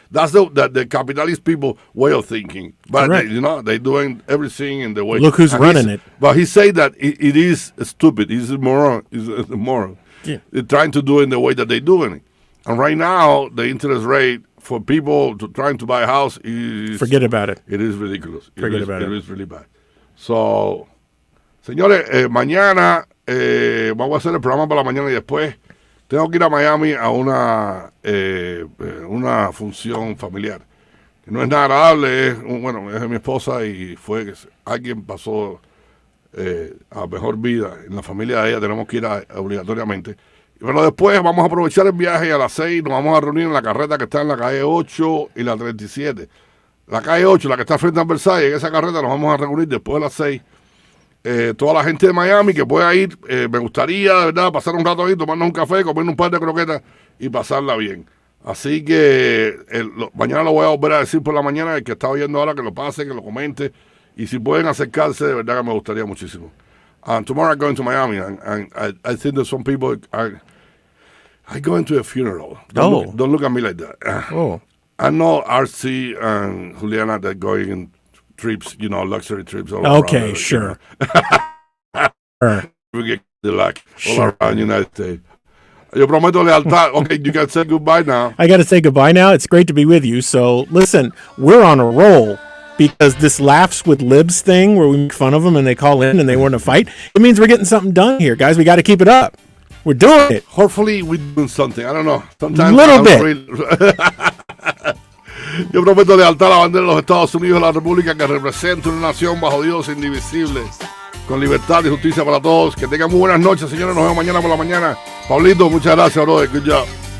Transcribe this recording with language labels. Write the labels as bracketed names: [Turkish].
[English] That's the capitalist people way of thinking. But they're doing everything in the way. Look who's running it. But he say that it is stupid. He's a moron. He's a moron. Yeah. They're trying to do it in the way that they're doing it. And right now, the interest rate for people trying to buy a house is... Forget about it. It is ridiculous. Forget about it. It is really bad. [Spanish] So, señores, mañana vamos a hacer el programa para la mañana y después tengo que ir a Miami a una función familiar. Que no es nada agradable, es de mi esposa y fue que alguien pasó a mejor vida. En la familia de ella tenemos que ir obligatoriamente. Pero después vamos a aprovechar el viaje y a las 6 nos vamos a reunir en la carreta que está en la calle 8 y la 37. La calle 8, la que está frente a Versalles, en esa carreta nos vamos a reunir después de las 6. Toda la gente de Miami que pueda ir, me gustaría, de verdad, pasar un rato ahí, tomarnos un café, comernos un par de croquetas y pasarla bien. Así que mañana lo voy a volver a decir por la mañana, el que está oyendo ahora, que lo pase, que lo comente. Y si pueden acercarse, de verdad que me gustaría muchísimo. [English] Tomorrow I'm going to Miami, and I think that some people are going to a funeral. Don't look at me like that. I know RC and Juliana that going in trips, luxury trips all around. Sure. We get the luck all around the United States. Yo prometo lealtad. Okay, you can say goodbye now. I got to say goodbye now. It's great to be with you. So, listen, we're on a roll. Because this laughs with libs thing where we make fun of them and they call in and they want to fight, it means we're getting something done here, guys. We got to keep it up. We're doing it. Hopefully we're doing something. I don't know. Sometimes little bit. [Spanish] Yo prometo lealtad a la bandera de los Estados Unidos, la República que representa una nación bajo Dios indivisible, con libertad y justicia para todos. Que tengan muy buenas noches, señores. Nos vemos mañana por la mañana. Pablito, muchas gracias, brother. Good job.